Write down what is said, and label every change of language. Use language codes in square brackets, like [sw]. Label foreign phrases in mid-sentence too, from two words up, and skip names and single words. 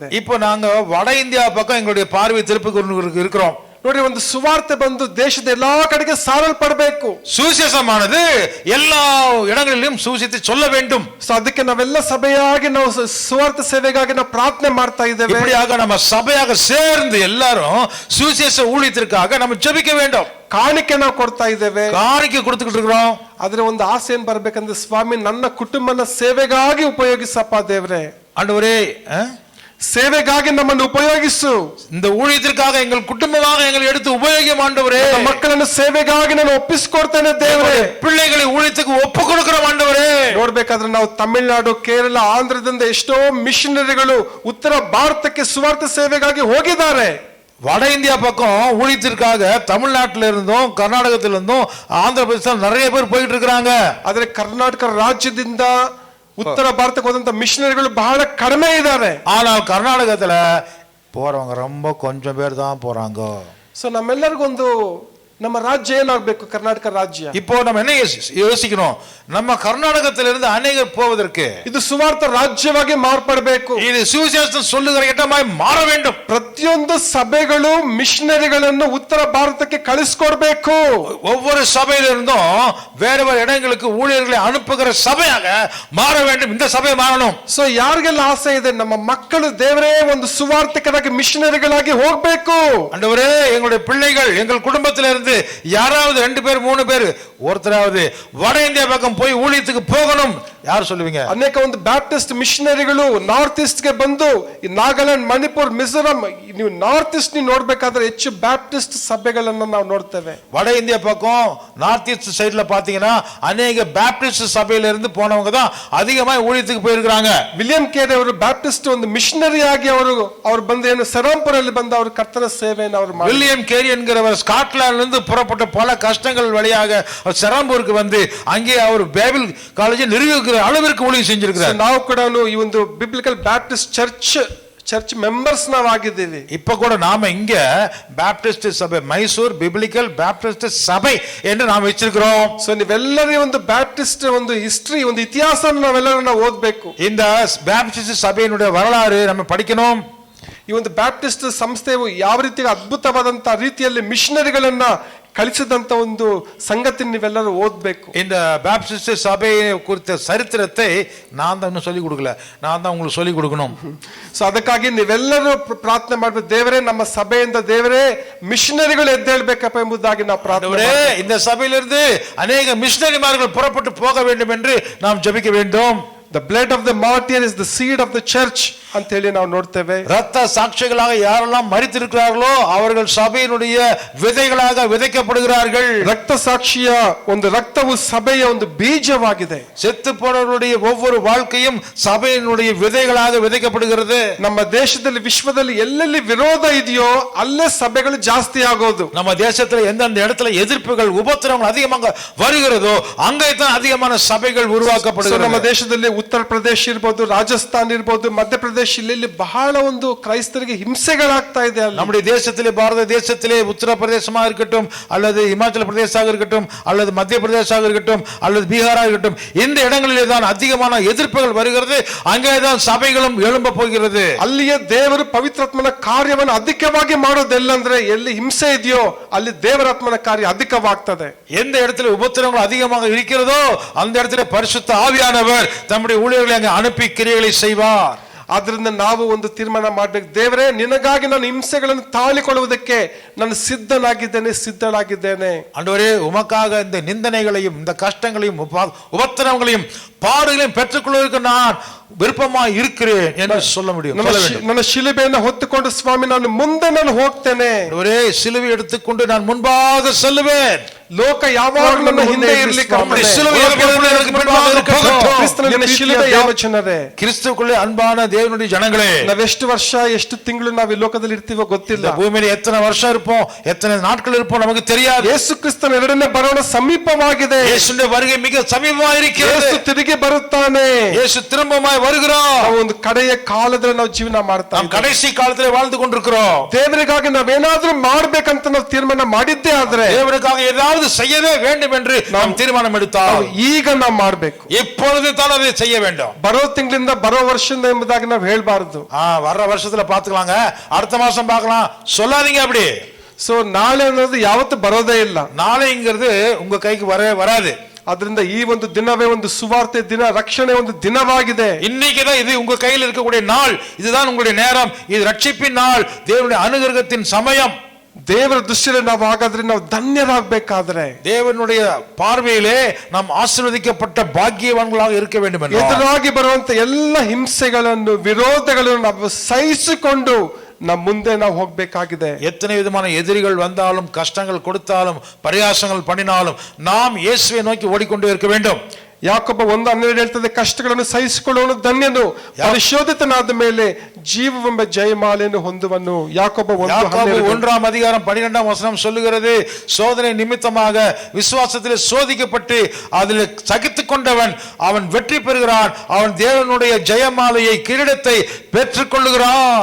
[ta] இப்போ நாங்க வட இந்தியா பக்கம் எங்களுடைய பார்வை திருப்பி இருக்கிறோம். [kn] ನೋಡಿ, ಒಂದು ಸುವಾರ್ತೆ ಬಂದು ದೇಶದ ಎಲ್ಲಾ ಕಡೆಗೆ ಸಾರಲ್ಪಡಬೇಕು. [ta] சுவிசேஷமானது எல்லா இடங்களிலும் சுவிசேஷத்தை சொல்ல வேண்டும். [kn] ಸೊ ಅದಕ್ಕೆ ನಾವೆಲ್ಲ ಸಭೆಯಾಗಿ ನಾವು ಸುವಾರ್ತೆ ಸೇವೆಗಾಗಿ ನಾವು ಪ್ರಾರ್ಥನೆ ಮಾಡ್ತಾ ಇದ್ದೇವೆ. [ta] இப்படியாக நம்ம சபையாக சேர்ந்து எல்லாரும் சுவிசேஷ ஊழியத்திற்காக நம்ம ஜெபிக்க வேண்டும். [kn] ಕಾಣಿಕೆ ನಾವು ಕೊಡ್ತಾ ಇದ್ದೇವೆ, [ta] காணிக்கை கொடுத்துக்கிட்டு இருக்கிறோம். [kn] ಆದ್ರೆ ಒಂದು ಆಸೆ ಏನ್ ಬರ್ಬೇಕಂದ್ರೆ, ಸ್ವಾಮಿ ನನ್ನ ಕುಟುಂಬನ ಸೇವೆಗಾಗಿ ಉಪಯೋಗಿಸಪ್ಪ ದೇವ್ರೆ. [ta] ஆண்டவரே [kn] ಸೇವೆಗಾಗಿ ನಮ್ಮನ್ನು ಉಪಯೋಗಿಸು. [ta] இந்த ஊழியத்திற்காக எங்கள் குடும்பமாக எங்களை எடுத்து உபயோகிக்கும் ஆண்டவரே. [kn] ಮಕ್ಕಳನ್ನು ಸೇವೆಗಾಗಿ ನಾನು ಒಪ್ಪಿಸಿಕೊಡ್ತೇನೆ ದೇವರೇ. [ta] பிள்ளைகளை ஊழியத்துக்கு ஒப்பு கொடுக்கிறோம் ஆண்டவரே. [kn] ನೋಡ್ಬೇಕಾದ್ರೆ ನಾವು ತಮಿಳುನಾಡು, ಕೇರಳ, ಆಂಧ್ರದಿಂದ ಎಷ್ಟೋ ಮಿಷನರಿಗಳು ಉತ್ತರ ಭಾರತಕ್ಕೆ ಸುವಾರ್ತೆ ಸೇವೆಗಾಗಿ ಹೋಗಿದ್ದಾರೆ. [ta] வட இந்தியா பக்கம் ஊழியத்திற்காக தமிழ்நாட்டில இருந்தும் கர்நாடகத்தில இருந்தும் ஆந்திர பிரதேசம் நிறைய பேர் போயிட்டு இருக்காங்க. [kn] ಆದ್ರೆ ಕರ್ನಾಟಕ ರಾಜ್ಯದಿಂದ ಉತ್ತರ ಭಾರತಕ್ಕೆ ಹೋದಂತ ಮಿಷನರಿಗಳು ಬಹಳ ಕಡಿಮೆ ಇದ್ದಾರೆ. [ta] ஆனால் கர்நாடகத்துல போறவங்க ரொம்ப கொஞ்சம் பேர் தான் போறாங்க. [kn] ಸೊ ನಮ್ಮೆಲ್ಲರಿಗೊಂದು ನಮ್ಮ ರಾಜ್ಯ ಏನಾಗಬೇಕು? ಕರ್ನಾಟಕ ರಾಜ್ಯ. [ta] இப்போ நம்ம என்ன யோசிக்கணும்? நம்ம கர்நாடகத்திலிருந்து அநேகர் போவதற்கு [kn] ಇದು ಸುವಾರ್ಥ ರಾಜ್ಯವಾಗಿ ಮಾರ್ಪಡಬೇಕು. [ta] இது சுவிசேஷம் சொல்லுகிற இடமாய் மாற வேண்டும். [kn] ಪ್ರತಿಯೊಂದು ಸಭೆಗಳು ಮಿಷನರಿಗಳನ್ನು ಉತ್ತರ ಭಾರತಕ್ಕೆ ಕಳಿಸ್ಕೊಡ್ಬೇಕು. [ta] ஒவ்வொரு சபையிலிருந்தும் வேற வேற இடங்களுக்கு ஊழியர்களை அனுப்புகிற சபையாக மாற வேண்டும். இந்த சபை மாறணும். [kn] ಸೊ ಯಾರಿಗೆಲ್ಲ ಆಸೆ ಇದೆ, ನಮ್ಮ ಮಕ್ಕಳು ದೇವರೇ ಒಂದು ಸುವಾರ್ತಿಕರಾಗಿ ಮಿಷನರಿಗಳಾಗಿ ಹೋಗ್ಬೇಕು. [ta] ஆண்டவரே, எங்களுடைய பிள்ளைகள் எங்கள் குடும்பத்திலிருந்து யாராவது 2 பேர் 3 பேர் ஒருத்தராவது வட இந்தியா பக்கம் போய் ஊழியத்துக்கு போகணும். ಯಾರು சொல்லுவீங்க? [kn] ಅನೇಕ ಒಂದು [en] Baptist missionaries North East [kn] ಗೆ ಬಂದು ಈ ನಾಗಾಲ್ಯಾಂಡ್, ಮಣಿಪುರ್, ಮಿಜೋರಾಂ, ನೀವು [en] North East [kn] ನೀವು ನೋಡ್ಬೇಕಾದ್ರೆ ಹೆಚ್ಚು ಬ್ಯಾಪ್ಟಿಸ್ಟ್ ಸಭೆಗಳನ್ನು ನಾವು ನೋಡ್ತೇವೆ. [ta] வட இந்தியா பக்கம் [en] North East [ta] சைடுல பாத்தீங்கன்னா அநேக பேப்டிஸ்ட் சபையில இருந்து போனவங்க தான் அதிகமா ஊழியத்துக்கு போயிருக்காங்க. [kn] ವಿಲಿಯಂ ಕೇರಿ ಅವರು ಬ್ಯಾಪ್ಟಿಸ್ಟ್ ಒಂದು ಮಿಷನರಿ ಆಗಿ ಅವರು ಬಂದು ಏನು ಸೆರಾಂಪುರಲ್ಲಿ ಬಂದು ಅವರು ಕರ್ತನ ಸೇವೆಯನ್ನು ಅವರು ಮಾಡಿದ್ರು. [ta] வில்லியம் கேரி என்கிறவர் ஸ்காட்லாந்துல இருந்து புறப்பட்ட பல கஷ்டங்கள் வழியாக செராம்பூருக்கு வந்து அங்கே அவர் [en] Bible College [ta] நிறுவிக்கிற அளவிற்கு ஊழியம் செஞ்சிருக்கிறார். [kn] ನಾವು ಕೂಡ ಈ ಒಂದು [en] Biblical Baptist Church members [kn] ನಾವಾಗಿದ್ದೀವಿ. [ta] இப்ப கூட நாம இங்க பேப்டிஸ்ட் சபை, மைசூர் பிப்ளிக்கல் பேப்டிஸ்ட் சபை என்று நாம் வச்சிருக்கிறோம். [kn] ಸೊ ನೀವೆಲ್ಲರೂ ಒಂದು ಬ್ಯಾಪ್ಟಿಸ್ಟ್ ಒಂದು ಹಿಸ್ಟರಿ, ಒಂದು ಇತಿಹಾಸ ನಾವೆಲ್ಲರೂ ನಾವು ಓದಬೇಕು. [ta] இந்த பேப்டிஸ்ட் சபையினுடைய வரலாறு நம்ம படிக்கணும். [kn] ಈ ಒಂದು ಬ್ಯಾಪ್ಟಿಸ್ಟ್ ಸಂಸ್ಥೆಯು ಯಾವ ರೀತಿ ಅದ್ಭುತವಾದಂತ ರೀತಿಯಲ್ಲಿ ಮಿಷನರಿಗಳನ್ನ ಕಳಿಸಿದಂತ ಒಂದು ಸಂಗತಿ ನೀವೆಲ್ಲರೂ ಓದಬೇಕು. [ta] இந்த பேப்டிஸ்ட் சபை குறித்த சரித்திரத்தை நான் தான் இன்னும் சொல்லிக் கொடுக்கல, நான் தான் உங்களுக்கு சொல்லிக் கொடுக்கணும். [kn] ಸೊ ಅದಕ್ಕಾಗಿ ನೀವೆಲ್ಲರೂ ಪ್ರಾರ್ಥನೆ ಮಾಡಬೇಕು, ದೇವರೇ ನಮ್ಮ ಸಭೆಯಿಂದ ದೇವರೇ ಮಿಷನರಿಗಳು ಎದ್ದೇಳ್ಬೇಕಪ್ಪ ಎಂಬುದಾಗಿ ನಾವು ಪ್ರಾರ್ಥನೆ. [ta] இந்த சபையிலிருந்து அநேக மிஷனரிமார்கள் புறப்பட்டு போக வேண்டும் என்று நாம் ஜெபிக்க வேண்டும். [en] The blood of the martyr is the seed of the church [kn] ಅಂತ ಹೇಳಿ ನಾವು ನೋಡ್ತೇವೆ. [ta] ரத்த சாட்சிகளாக யாரெல்லாம் மரித்திருக்கிறார்களோ அவர்கள் சபையினுடைய விதைகளாக விதைக்கப்படுகிறார்கள். [kn] ರಕ್ತ ಸಾಕ್ಷಿಯ ಒಂದು ರಕ್ತವು ಸಭೆಯ ಒಂದು ಬೀಜವಾಗಿದೆ. [ta] செத்து போனவர்களுடைய ஒவ்வொரு வாழ்க்கையும் சபையினுடைய விதைகளாக விதைக்கப்படுகிறது. [kn] ನಮ್ಮ ದೇಶದಲ್ಲಿ, ವಿಶ್ವದಲ್ಲಿ ಎಲ್ಲೆಲ್ಲಿ ವಿರೋಧ ಇದೆಯೋ ಅಲ್ಲೇ ಸಭೆಗಳು ಜಾಸ್ತಿ ಆಗೋದು. [ta] நம்ம தேசத்துல எந்தெந்த இடத்துல எதிர்ப்புகள், உபத்திரவங்கள் அதிகமாக வருகிறதோ அங்கே தான் அதிகமான சபைகள் உருவாக்கப்படுகிறது. [kn] ನಮ್ಮ ದೇಶದಲ್ಲಿ ಉತ್ತರ ಪ್ರದೇಶ ಇರ್ಬೋದು, ರಾಜಸ್ಥಾನ್ ಇರ್ಬೋದು, ಮಧ್ಯಪ್ರದೇಶ, ಇಲ್ಲಿ ಬಹಳ ಒಂದು ಕ್ರೈಸ್ತರಿಗೆ ಹಿಂಸೆಗಳಾಗ್ತಾ ಇದೆ ಅಲ್ಲಿ. [ta] நம்முடைய தேசத்திலே, பாரத தேசத்திலே உத்தரப்பிரதேசமா இருக்கட்டும், அல்லது இமாச்சல பிரதேசமாக இருக்கட்டும், அல்லது மத்திய பிரதேசமாக இருக்கட்டும், அல்லது பீகாராக இருக்கட்டும், இந்த இடங்களிலே தான் அதிகமான எதிர்ப்புகள் வருகிறது. அங்கேதான் சபைகளும் எழும்ப போகிறது. [kn] ಅಲ್ಲಿಯೇ ದೇವರು ಪವಿತ್ರಾತ್ಮನ ಕಾರ್ಯವನ್ನು ಅಧಿಕವಾಗಿ ಮಾಡೋದೆಲ್ಲಂದ್ರೆ ಎಲ್ಲಿ ಹಿಂಸೆ ಇದೆಯೋ ಅಲ್ಲಿ ದೇವರಾತ್ಮನ ಕಾರ್ಯ ಅಧಿಕವಾಗ್ತದೆ. [ta] எந்த இடத்துல உபத்திரவங்கள் அதிகமாக இருக்கிறதோ அந்த இடத்துல பரிசுத்த ஆவியானவர் தம்முடைய ஊழியர்களை அங்கே அனுப்பி கிரியைகளை செய்வார். [kn] ಆದ್ರಿಂದ ನಾವು ಒಂದು ತೀರ್ಮಾನ ಮಾಡ್ಬೇಕು, ದೇವರೇ ನಿನಗಾಗಿ ನಾನು ಹಿಂಸೆಗಳನ್ನು ತಾಳಿಕೊಳ್ಳುವುದಕ್ಕೆ ನಾನು ಸಿದ್ಧನಾಗಿದ್ದೇನೆ. [ta] ஆண்டவரே, உமக்காக இந்த நிந்தனைகளையும் இந்த கஷ்டங்களையும் உபத்திரவங்களையும் பாடுகளையும் பெற்றுக்கொள்வதற்கு நான் விருப்பமாய் இருக்கிறேன் என்று சொல்ல முடியும். [kn] ನನ್ನ ಶಿಲುಬೆಯನ್ನು ಹೊತ್ತುಕೊಂಡು ಸ್ವಾಮಿ ನಾನು ಮುಂದೆ ನಾನು ಹೋಗ್ತೇನೆ. [ta] ஒரே சிலுவை எடுத்துக்கொண்டு நான் முன்பாக செல்லுவேன். [kn] ಲೋಕ ಯಾವಾಗಲೂ ನನ್ನ ಹಿಂದೆ ಇರಲಿಕ್ಕೆ ಯಾವ ಜನರೇ, [ta] கிறிஸ்துவுக்குள்ளே அன்பான தேவனுடைய ஜனங்களே, [kn] ನಾವೆಷ್ಟು ವರ್ಷ ಎಷ್ಟು ತಿಂಗಳು ನಾವು ಈ ಲೋಕದಲ್ಲಿ ಇರ್ತೀವೋ ಗೊತ್ತಿಲ್ಲ. [ta] பூமியில எத்தனை வருஷம் இருப்போம், எத்தனை நாட்கள் இருப்போம் நமக்கு தெரியாது. [kn] ಯೇಸು ಕ್ರಿಸ್ತನ ಎರಡನೇ ಬರೋಣ ಸಮೀಪವಾಗಿದೆ. [ta] ಯೇಸುವಿನ வருகை மிக சமீபமாக இருக்கிறது. [kn] ಯೇಸು ತಿರುಗಿ ಬರುತ್ತಾನೆ. [ta] ಯೇಸು திரும்பமாய் வருகிறார். [kn] ನಾವು ಒಂದು ಕಡೆಯ ಕಾಲದಲ್ಲಿ ನಾವು ಜೀವನ ಮಾಡ್ತಾ ನಾವು ಕಡೆಸಿ ಕಾಲದಲ್ಲಿ [ta] வாழ்ந்து கொண்டிருக்கிறோம். [kn] ದೇವರಿಗಾಗಿ ನಾವೇನಾದ್ರೂ ಮಾಡ್ಬೇಕಂತ ನಾವು ತೀರ್ಮಾನ ಮಾಡಿದ್ದೇ ಆದ್ರೆ, [ta] தேவனுக்காக ஏதாவது செய்யவே வேண்டும் என்று நாம் தீர்மானம் எடுத்தால் [kn] ಈಗ ನಾವು ಮಾಡಬೇಕು. [ta] எப்பொழுது தான் அதை செய்ய வேண்டும். [kn] ಬರೋ ತಿಂಗಳಿಂದ ಬರೋ ವರ್ಷದಿಂದ ಎಂಬುದಾಗಿ ನಾವು ಹೇಳಬಾರದು. [ta] வர்ற வருஷத்துல பாத்துக்கலாங்க, அடுத்த மாசம் பார்க்கலாம் சொல்லாதீங்க அப்படி. [kn] ಸೊ ನಾಳೆ ಅನ್ನೋದು ಯಾವತ್ತು ಬರೋದೇ ಇಲ್ಲ. [ta] நாளைங்கிறது உங்க கைக்கு வராது. [kn] ಅದರಿಂದ ಈ ಒಂದು ದಿನವೇ ಒಂದು ಸುವಾರ್ತೆ ದಿನ, ರಕ್ಷಣೆ ಒಂದು ದಿನವಾಗಿದೆ. [ta] இன்னைக்குதான் இது உங்க கையில் இருக்கக்கூடிய நாள், இதுதான் உங்களுடைய நேரம், இது ரட்சிப்பின் நாள், தேவனுடைய அனுகிரகத்தின் சமயம். [kn] ದೇವರ ದೃಷ್ಟಿಯಲ್ಲಿ ನಾವು ಹಾಗಾದ್ರೆ ನಾವು ಧನ್ಯರಾಗಬೇಕಾದ್ರೆ, [ta] தேவனுடைய பார்வையிலே நாம் ஆசீர்வதிக்கப்பட்ட பாக்கியவான்களாக இருக்க வேண்டும் என்று [kn] ಎದುರಾಗಿ ಬರುವಂತ ಎಲ್ಲ ಹಿಂಸೆಗಳನ್ನು, ವಿರೋಧಗಳನ್ನು ನಾವು ಸಹಿಸಿಕೊಂಡು ನಮ್ಮ ಮುಂದೆ ನಾವು ಹೋಗ್ಬೇಕಾಗಿದೆ. [ta] எத்தனை விதமான எதிரிகள் வந்தாலும், கஷ்டங்கள் கொடுத்தாலும், பரியாசங்கள் பண்ணினாலும் நாம் இயேசுவை நோக்கி ஓடிக்கொண்டே இருக்க வேண்டும். [kn] ಯಾಕೋಬ 1:12 ಹೇಳ್ತದೆ, ಕಷ್ಟಗಳನ್ನು ಸಹಿಸಿಕೊಳ್ಳುವನು ಧನ್ಯನು, ಪರಿಶೋಧಿತನಾದ ಮೇಲೆ ಜೀವವೆಂಬ ಜಯಮಾಲೆಯನ್ನು ಹೊಂದುವನು. ಯಾಕೋಬ [ta] 1:12 சொல்லுகிறது, சோதனை நிமித்தமாக விசுவாசத்திலே சோதிக்கப்பட்டு அதில் சகித்துக் கொண்டவன் அவன் வெற்றி பெறுகிறான், அவன் தேவனுடைய ஜெயமாலையை, கிரீடத்தை பெற்றுக் கொள்ளுகிறான்.